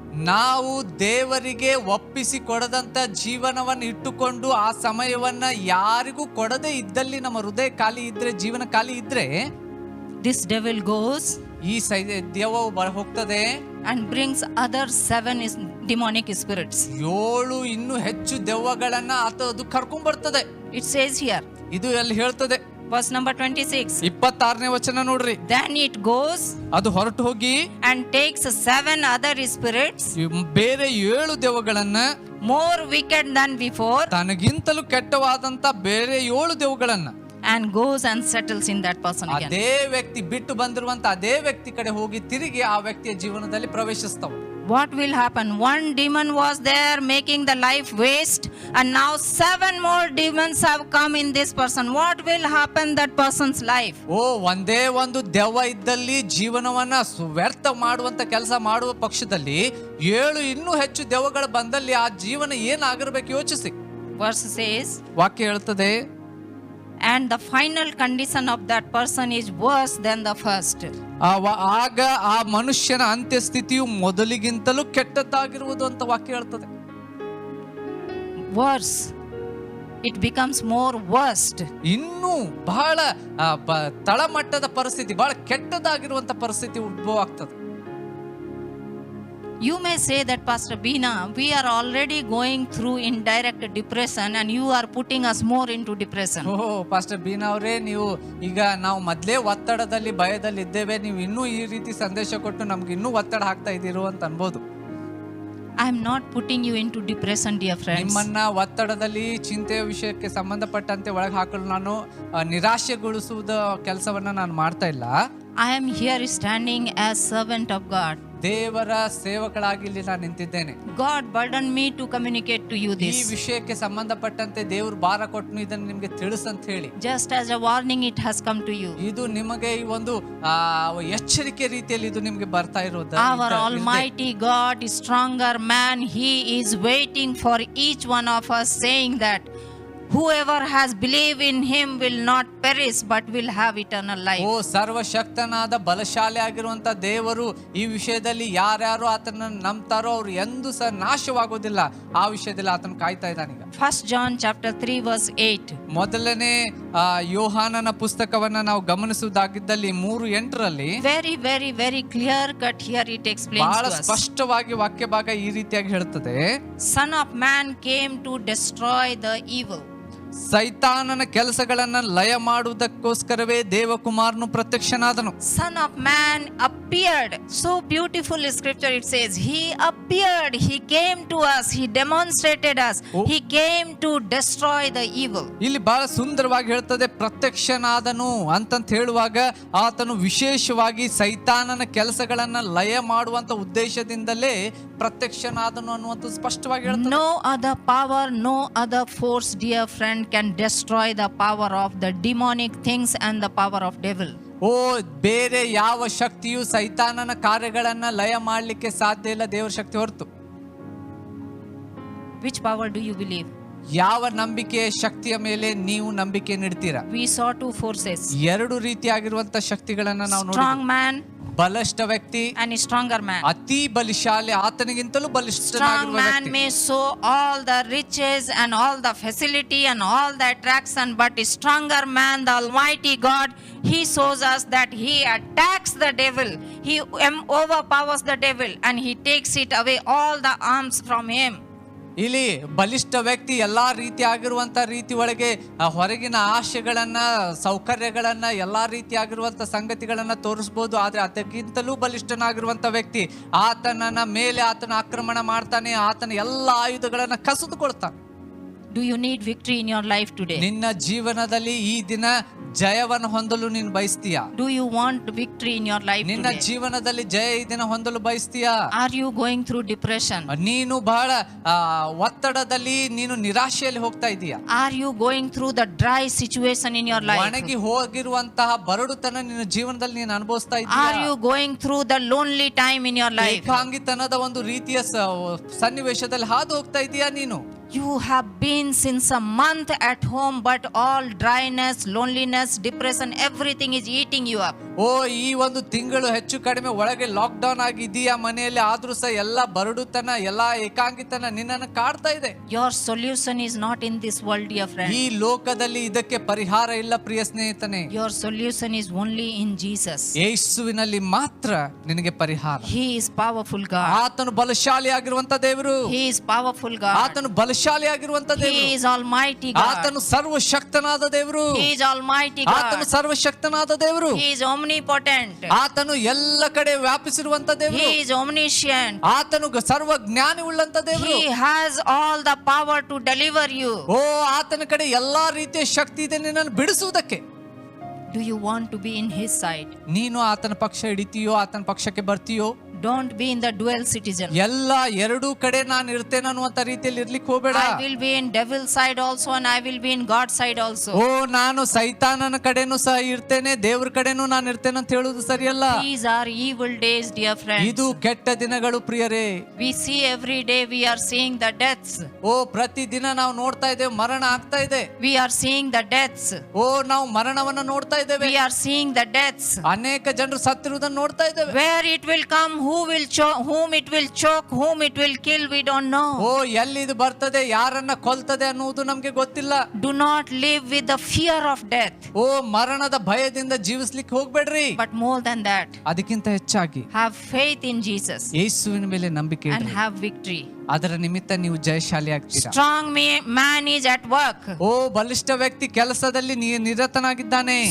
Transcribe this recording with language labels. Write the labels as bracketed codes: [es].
[kn] ನಾವು ದೇವರಿಗೆ ಒಪ್ಪಿಸಿ ಕೊಡದಂತ ಜೀವನವನ್ನು ಇಟ್ಟುಕೊಂಡು ಆ ಸಮಯವನ್ನ ಯಾರಿಗೂ ಕೊಡದೇ ಇದ್ದಲ್ಲಿ ನಮ್ಮ ಹೃದಯ ಖಾಲಿ ಇದ್ರೆ, ಜೀವನ ಖಾಲಿ ಇದ್ರೆ, [en] this devil goes [kn] ಈ ದೆವ್ವವು ಹೋಗ್ತದೆ [en] and brings other 7 demonic spirits. [kn] 7 ಇನ್ನೂ ಹೆಚ್ಚು ದೆವ್ವಗಳನ್ನ ಅದು ಕರ್ಕೊಂಡ್ ಬರ್ತದೆ. [en] It says here, [kn] ಇದು ಅಲ್ಲಿ ಹೇಳ್ತದೆ. [en] verse number 26. [kn] 26ನೇ ವಚನ ನೋಡ್ರಿ. [en] Then it goes [kn] ಅದು ಹೊರಟು ಹೋಗಿ [en] and takes 7 other spirits, [kn] ಬೇರೆ 7 ದೆವ್ವಗಳನ್ನ, [en] more wicked than before, [kn] ತನಗಿಂತಲೂ ಕೆಟ್ಟವಾದಂತ ಬೇರೆ 7 ದೆವ್ವಗಳನ್ನ, [en] and goes and settles in that person again. [kn] ಅದೇ ವ್ಯಕ್ತಿ ಬಿಟ್ಟು ಬಂದಿರುವಂತ ಅದೇ ವ್ಯಕ್ತಿ ಕಡೆ ಹೋಗಿ ತಿರುಗಿ ಆ ವ್ಯಕ್ತಿಯ ಜೀವನದಲ್ಲಿ ಪ್ರವೇಶಿಸ್ತಾವ. [en] What will happen? One demon was there making the life waste, and now 7 more demons have come in this person. What will happen that person's life? [kn] ಒಂದೇ ಒಂದು ದೆವ್ವ ಇದ್ದಲ್ಲಿ ಜೀವನವನ್ನ ವ್ಯರ್ಥ ಮಾಡುವಂತ ಕೆಲಸ ಮಾಡುವ ಪಕ್ಷದಲ್ಲಿ 7 ಇನ್ನೂ ಹೆಚ್ಚು ದೆವ್ವಗಳು ಬಂದಲ್ಲಿ ಆ ಜೀವನ ಏನಾಗಿರ್ಬೇಕು ಯೋಚಿಸಿ. [en] Verse says, [kn] ವಾಕ್ಯ ಹೇಳ್ತದೆ, [en] and the final condition of that person is worse than the first. [kn] ಆಗ ಆ ಮನುಷ್ಯನ ಅಂತ್ಯಸ್ಥಿತಿಯು ಮೊದಲಿಗಿಂತಲೂ ಕೆಟ್ಟದ್ದಾಗಿರುವುದು ಅಂತ ವಾಕ್ಯ ಹೇಳ್ತದೆ. [en] Worse. It becomes more worst. [kn] ಇನ್ನೂ ಬಹಳ ತಳಮಟ್ಟದ ಪರಿಸ್ಥಿತಿ, ಬಹಳ ಕೆಟ್ಟದಾಗಿರುವಂತ ಪರಿಸ್ಥಿತಿ ಉದ್ಭವ ಆಗ್ತದೆ. [en] You may say that, Pastor Bina, we are already going through indirect depression and you are putting us more into depression. [kn] Pastor Beena ಅವರೇ, ನೀವು ಈಗ ನಾವು ಮೊದಲೇ ಒತ್ತಡದಲ್ಲಿ ಭಯದಲ್ಲಿ ಇದ್ದೇವೆ, ನೀವು ಇನ್ನೂ ಈ ರೀತಿ ಸಂದೇಶ ಕೊಟ್ಟು ನಮ್ಗೆ ಇನ್ನೂ ಒತ್ತಡ ಹಾಕ್ತಾ ಇದ್ದೀರೋ ಅಂತ ಅನ್ಬೋದು. [en] I am not putting you into depression, dear friends. [kn] ನಿಮ್ಮನ್ನ ಒತ್ತಡದಲ್ಲಿ ಚಿಂತೆಯ ವಿಷಯಕ್ಕೆ ಸಂಬಂಧಪಟ್ಟಂತೆ ಒಳಗೆ ಹಾಕಲು ನಾನು ನಿರಾಶೆಗೊಳಿಸುವುದ ಕೆಲಸವನ್ನ ನಾನು ಮಾಡ್ತಾ ಇಲ್ಲ. [en] I am here standing as servant of God. [kn] ದೇವರ ಸೇವಕಳಾಗಿ ಇಲ್ಲಿ ನಾನು ನಿಂತಿದ್ದೇನೆ. [en] God burdened me to communicate to you [kn] ಈ [en] this. [kn] ವಿಷಯಕ್ಕೆ ಸಂಬಂಧಪಟ್ಟಂತೆ ದೇವರು ಭಾರ ಕೊಟ್ಟು ಇದನ್ನು ನಿಮ್ಗೆ ತಿಳಿಸಂತ ಹೇಳಿ. [en] Just as a warning it has come to you. [kn] ಇದು ನಿಮಗೆ ಈ ಒಂದು ಎಚ್ಚರಿಕೆ ರೀತಿಯಲ್ಲಿ ಇದು ನಿಮ್ಗೆ ಬರ್ತಾ ಇರೋದು. [en] Our Almighty God is stronger man. He is waiting for each one of us, saying that whoever has believed in him will not perish but will have eternal life. [kn] ಸರ್ವಶಕ್ತನಾದ ಬಲಶಾಲಿ ಆಗಿರುವಂತ ದೇವರು ಈ ವಿಷಯದಲ್ಲಿ ಯಾರ್ಯಾರು ಆತನ ನಂಬ್ತಾರೋ ಅವ್ರು ಎಂದೂ ಸಹ ನಾಶವಾಗೋದಿಲ್ಲ. ಆ ವಿಷಯದಲ್ಲಿ ಆತನ ಕಾಯ್ತಾ ಇದ್ದಾನೆ. [en] 1 John chapter 3 verse 8. [kn] ಮೊದಲನೇ ಯೋಹಾನನ ಪುಸ್ತಕವನ್ನ ನಾವು ಗಮನಿಸುವುದಾಗಿದ್ದಲ್ಲಿ 3:8ರಲ್ಲಿ [en] very very very clear cut here it explains [kn] ಬಹಳ [en] to us. [kn] ಸ್ಪಷ್ಟವಾಗಿ ವಾಕ್ಯ ಭಾಗ ಈ ರೀತಿಯಾಗಿ ಹೇಳ್ತದೆ, [en] Son of man came to destroy the evil. [kn] ಸೈತಾನನ ಕೆಲಸಗಳನ್ನ ಲಯ ಮಾಡುವುದಕ್ಕೋಸ್ಕರವೇ ದೇವಕುಮಾರನು ಪ್ರತ್ಯಕ್ಷನಾದನು. [en] Son of man appeared. So beautiful scripture it says. He appeared. He came to us. He demonstrated us. He came to destroy the evil. [kn] ಇಲ್ಲಿ ಬಹಳ ಸುಂದರವಾಗಿ ಹೇಳ್ತದೆ, ಪ್ರತ್ಯಕ್ಷನಾದನು ಅಂತಂತ ಹೇಳುವಾಗ ಆತನು ವಿಶೇಷವಾಗಿ ಸೈತಾನನ ಕೆಲಸಗಳನ್ನ ಲಯ ಮಾಡುವಂತ ಉದ್ದೇಶದಿಂದಲೇ ಪ್ರತ್ಯಕ್ಷನಾದನು ಅನ್ನುವಂಥದ್ದು ಸ್ಪಷ್ಟವಾಗಿ ಹೇಳ್ತದೆ. [en] No other power, no other force, dear friend, can destroy the power of the demonic things and the power of devil. [kn] ಬೇರೆ ಯಾವ ಶಕ್ತಿಯು ಸೈತಾನನ ಕಾರ್ಯಗಳನ್ನ ಲಯ ಮಾಡಲಿಕ್ಕೆ ಸಾಧ್ಯ ಇಲ್ಲ ದೇವರ ಶಕ್ತಿ ಹೊರತು. [en] Which power do you believe? [kn] ಯಾವ ನಂಬಿಕೆಯ ಶಕ್ತಿಯ ಮೇಲೆ ನೀವು ನಂಬಿಕೆ ಇಡ್ತೀರಾ? [en] We saw 2 forces. [kn] 2 ರೀತಿಯಾಗಿರುವಂತ ಶಕ್ತಿಗಳನ್ನ ನಾವು [en] Strong [kn] ನೋಡಿದ್ವಿ. [en] man [kn] ಬಲಿಷ್ಠ ವ್ಯಕ್ತಿ [en] and a stronger man. [kn] ಅತಿ ಬಲಿಶಾಲಿ, ಆತನಿಗಿಂತಲೂ [en] Strong [kn] ಬಲಿಷ್ಠನಾಗಿರುವ [en] man [kn] ವ್ಯಕ್ತಿ. [en] may show all the riches and all the facility and all the attraction, but a stronger man, the Almighty God, he shows us that he attacks the devil. He overpowers the devil and he takes it away all the arms from him. [kn] ಇಲ್ಲಿ ಬಲಿಷ್ಠ ವ್ಯಕ್ತಿ ಎಲ್ಲಾ ರೀತಿ ಆಗಿರುವಂತ ರೀತಿ ಒಳಗೆ ಹೊರಗಿನ ಆಶೆಗಳನ್ನ, ಸೌಕರ್ಯಗಳನ್ನ, ಎಲ್ಲಾ ರೀತಿಯಾಗಿರುವಂತ ಸಂಗತಿಗಳನ್ನ ತೋರಿಸಬಹುದು. ಆದ್ರೆ ಅದಕ್ಕಿಂತಲೂ ಬಲಿಷ್ಠನಾಗಿರುವಂತ ವ್ಯಕ್ತಿ ಆತನ ಮೇಲೆ ಆತನ ಆಕ್ರಮಣ ಮಾಡ್ತಾನೆ, ಆತನ ಎಲ್ಲಾ ಆಯುಧಗಳನ್ನ ಕಸಿದುಕೊಳ್ತಾನೆ. [en] Do you need victory in your life today? [kn] ನಿನ್ನ ಜೀವನದಲ್ಲಿ ಈ ದಿನ ಜಯವನ್ನು ಹೊಂದಲು ನೀನು ಬಯಸ್ತೀಯಾ? [en] Do you want victory in your life [kn] ನಿನ್ನ [en] today? [kn] ಜೀವನದಲ್ಲಿ ಜಯ ಈ ದಿನ ಹೊಂದಲು ಬಯಸ್ತೀಯಾ? [en] Are you going through depression? [kn] ನೀನು ಬಹಳ ಒತ್ತಡದಲ್ಲಿ, ನೀನು ನಿರಾಶೆಯಲ್ಲಿ ಹೋಗ್ತಾ ಇದೀಯಾ? [en] Are you going through the dry situation in your life? [kn] ಒಣಗಿ ಹೋಗಿರುವಂತಹ ಬರಡುತನ ನಿನ್ನ ಜೀವನದಲ್ಲಿ ನೀನು ಅನುಭವಿಸ್ತಾ [en] Are [kn] ಇದೀಯಾ? [en] you going through the lonely time in your life? [kn] ಏಕಾಂಗಿತನದ ಒಂದು ರೀತಿಯ ಸನ್ನಿವೇಶದಲ್ಲಿ ಹಾದು ಹೋಗ್ತಾ ಇದೀಯಾ ನೀನು? [en] You have been since a month at home, but all dryness, loneliness, depression, everything is eating you up. [kn] ಓ ಈ ಒಂದು ತಿಂಗಳು ಹೆಚ್ಚು ಕಡಿಮೆ ಒಳಗೆ ಲಾಕ್ ಡೌನ್ ಆಗಿದೆಯಾ ಮನೆಯಲ್ಲಿ, ಆದ್ರೂ ಸಹ ಎಲ್ಲ ಬರಡುತನ ಎಲ್ಲ ಏಕಾಂಗಿತನ ನಿನ್ನನ್ನು ಕಾಡ್ತಾ ಇದೆ. [en] Your solution is not in this world, dear friend. [kn] ಈ ಲೋಕದಲ್ಲಿ ಇದಕ್ಕೆ ಪರಿಹಾರ ಇಲ್ಲ ಪ್ರಿಯ ಸ್ನೇಹಿತನೇ. [en] Your solution is only in Jesus. [kn] ಯೇಸುವಿನಲ್ಲಿ ಮಾತ್ರ ನಿನಗೆ ಪರಿಹಾರ. [en] He is powerful God. [kn] ಆತನು ಬಲಶಾಲಿ ಆಗಿರುವಂತ ದೇವರು. [en] He is powerful God. [kn] ಆತನು ಬಲಶಾಲಿ ಆಗಿರುವಂತ [en] He [kn] ದೇವರು. [en] is almighty God. [kn] ಆತನು ಸರ್ವಶಕ್ತನಾದ ದೇವರು. [en] He is almighty [kn] ಆತನು [en] God. [kn] ಸರ್ವಶಕ್ತನಾದ ದೇವರು. [en] He is omnipotent. [kn] ಆತನು ಎಲ್ಲ ಕಡೆ ವ್ಯಾಪಿಸಿರುವಂತ ದೇವರು. [en] He is omniscient. [kn] ಆತನು ಸರ್ವ ಜ್ಞಾನಿ ಉಳ್ಳಂತ ದೇವರು. [en] He has all the power to deliver you. [kn] ಓ ಆತನ ಕಡೆ ಎಲ್ಲಾ ರೀತಿಯ ಶಕ್ತಿ ಇದೆ ನಿನ್ನನ್ನು ಬಿಡಿಸುವುದಕ್ಕೆ. [en] Do you want to be in his side? [kn] ನೀನು ಆತನ ಪಕ್ಷ ಹಿಡಿತೀಯೋ, ಆತನ ಪಕ್ಷಕ್ಕೆ ಬರ್ತೀಯೋ? [en] Don't be in the dual citizen. [kn] ಎಲ್ಲ ಎರಡೂ ಕಡೆ ನಾನು ಇರ್ತೇನೆ ಅನ್ನುವಂತ ರೀತಿಯಲ್ಲಿ ಇರ್ಲಿಕ್ಕೆ ಹೋಗಬೇಡ. [en] I will be in devil's side also and I will be in God's side also. [kn] ಓ ನಾನು ಸೈತಾನನ ಕಡೆನೂ ಸಹ ಇರ್ತೇನೆ, ದೇವ್ರ ಕಡೆನೂ ನಾನು ಇರ್ತೇನೆ ಅಂತ ಹೇಳುವುದು ಸರಿಯಲ್ಲ. [en] These are evil days, dear friends. [kn] ಇದು ಕೆಟ್ಟ ದಿನಗಳು ಪ್ರಿಯರೇ. [en] We see every day, we are seeing the deaths. [kn] ಓ ಪ್ರತಿ ದಿನ ನಾವು ನೋಡ್ತಾ ಇದ್ದೇವೆ, ಮರಣ ಆಗ್ತಾ ಇದೆ. [en] We are seeing the deaths. [kn] ಓ ನಾವು ಮರಣವನ್ನ ನೋಡ್ತಾ ಇದ್ದೇವೆ. [en] We are seeing the deaths. [kn] ಅನೇಕ ಜನರು ಸತ್ತಿರುವುದನ್ನು ನೋಡ್ತಾ ಇದ್ದೇವೆ. [en] Where it will come, who will choke, whom it will choke, whom it will kill, we don't know. [kn] ಓ ಎಲ್ಲಿ ಇದು ಬರ್ತದೆ, ಯಾರನ್ನ ಕೊಲ್ತದೆ ಅನ್ನುವುದು ನಮ್ಗೆ ಗೊತ್ತಿಲ್ಲ. [en] Do not live with the fear of death. [kn] ಓ ಮರಣದ ಭಯದಿಂದ ಜೀವಿಸ್ಲಿಕ್ಕೆ ಹೋಗ್ಬೇಡ್ರಿ. [en] But more than that, [kn] ಅದಕ್ಕಿಂತ ಹೆಚ್ಚಾಗಿ [en] have faith in Jesus [kn] ಯೇಸುವಿನ ಮೇಲೆ ನಂಬಿಕೆ [en] and [kn] ಇಡ್ರಿ. [en] have victory. [kn] ಅದರ ನಿಮಿತ್ತ ನೀವು ಜಯಶಾಲಿ ಆಗ್ತೀರಾ. [en] Strong man is at work. [kn] ಓ ಬಲಿಷ್ಠ ವ್ಯಕ್ತಿ ಕೆಲಸದಲ್ಲಿ ನಿರತನಾಗಿದ್ದಾನೆ.